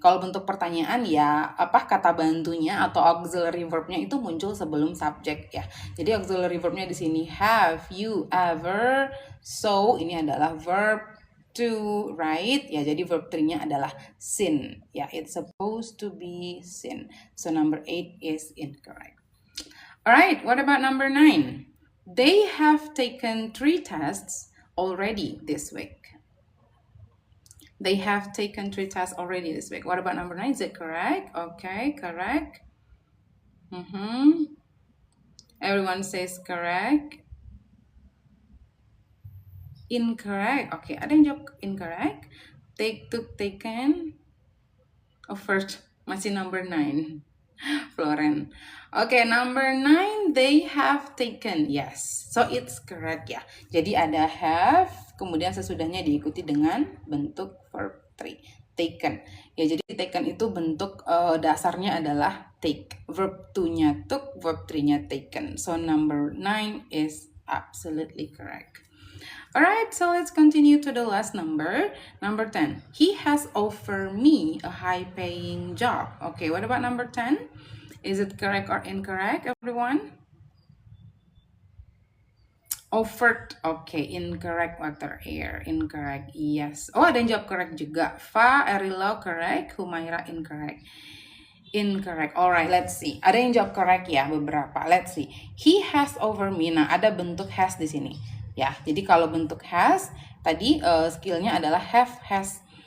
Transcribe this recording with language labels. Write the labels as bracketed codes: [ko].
[id] Kalau bentuk pertanyaan ya apa kata bantunya atau auxiliary verbnya itu muncul sebelum subjek ya. Jadi auxiliary verbnya di sini have you ever. So ini adalah verb to, right? Ya, jadi verb 3-nya adalah sin. [en] Ya, it's supposed to be sin. So number 8 is incorrect. Alright, what about number 9? They have taken 3 tests already this week. They have taken 3 tests already this week. What about number 9? Is it correct? Okay, correct. Everyone says correct. Incorrect. Okay, [id] ada yang jawab [en] incorrect. Taken. Oh, first masih number 9. Floren. Okay, number 9, they have taken. Yes, so it's correct ya. [id] Jadi ada have, kemudian sesudahnya diikuti dengan bentuk verb 3. Taken. Ya, jadi taken itu bentuk dasarnya adalah take. [en] Verb 2-nya took, verb 3-nya taken. So number 9 is absolutely correct. Alright, so let's continue to the last number. Number 10. He has offered me a high-paying job. Okay, what about number 10? Is it correct or incorrect, everyone? Offered. Okay, incorrect, water, air. Incorrect, yes. [id] Oh, ada yang jawab correct juga. [en] Fa, Erilo, correct. Humaira, incorrect. Incorrect. Alright, let's see. [id] Ada yang jawab correct ya, beberapa. [en] Let's see. He has over me. [id] Nah, ada bentuk has di sini. Ya, jadi kalau bentuk has, tadi skillnya adalah have, has.